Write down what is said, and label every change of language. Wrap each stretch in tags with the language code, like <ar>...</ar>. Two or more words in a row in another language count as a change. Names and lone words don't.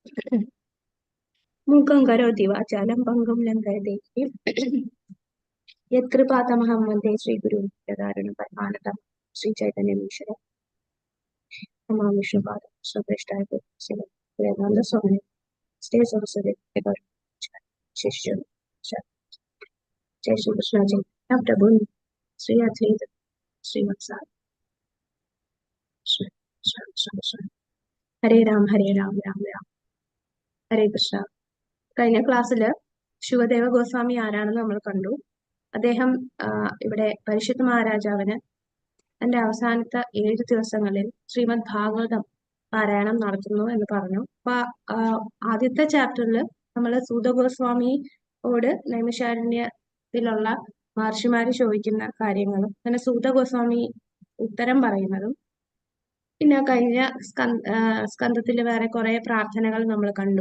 <sa>മൂകം കരോതി വാചാലം പങ്കും ലംഘയതേ യത്കൃപാതമഹം വന്ദേ ശ്രീ ഗുരു പരമാനന്ദ പരമാനന്ദം ശ്രീ ചൈതന്യമീശ്വര. നമോ വിഷ്ണുപാദ കൃഷ്ണപ്രേഷ്ഠായ വേദാന്ത സ്വാമി സ്റ്റേ സരസ്വതി ശിഷ്യ जय श्री कृष्ण चैतन्य प्रभु श्री अद्वैत श्रीवत्साद ഹരേ രാം രാം രാം ഹരേ കൃഷ്ണ.</sa> <ml>കഴിഞ്ഞ ക്ലാസ്സിൽ ശിവദേവ ഗോസ്വാമി ആരാണെന്ന് നമ്മൾ കണ്ടു. അദ്ദേഹം ഇവിടെ പരിശുദ്ധ മഹാരാജാവിന് തന്റെ അവസാനത്തെ 7 ദിവസങ്ങളിൽ ശ്രീമദ് ഭാഗവതം പാരായണം നടത്തുന്നു എന്ന് പറഞ്ഞു. അപ്പൊ ആദ്യത്തെ ചാപ്റ്ററിൽ നമ്മൾ സൂത ഗോസ്വാമിയോട് നൈമിഷാരണ്യത്തിലുള്ള മഹർഷിമാര് ചോദിക്കുന്ന കാര്യങ്ങളും അങ്ങനെ സൂത ഗോസ്വാമി ഉത്തരം പറയുന്നതും, പിന്നെ കഴിഞ്ഞ സ്കന്ധത്തിൽ വേറെ കുറെ പ്രാർത്ഥനകൾ നമ്മൾ കണ്ടു.</ml>